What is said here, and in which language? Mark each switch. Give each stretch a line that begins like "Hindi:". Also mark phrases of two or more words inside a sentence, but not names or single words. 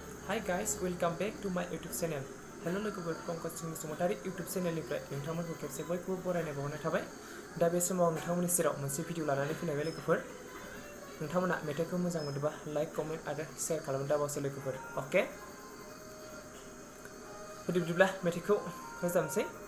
English: Hi guys, welcome back to my YouTube channel.
Bodo: Hello लोगोफोर पंकज BASUMATARY YouTube चेनेलनिफ्राय नोंथांमोनखौ खेबसे बयखौबो बरायनाय बावनाय थाबाय। दा बे समाव नोंथांमोननि सेराव मोनसे भिडिअ लानानै फैनाय लोगोफोर। नोंथांमोना मेथाइखौ मोजां मोनोबा लाइक, कमेन्ट आरो शेयार खालामनो दाबावसो लोगोफोर। ओके? बिदिब्ला मेथाइखौ रोजाबनोसै।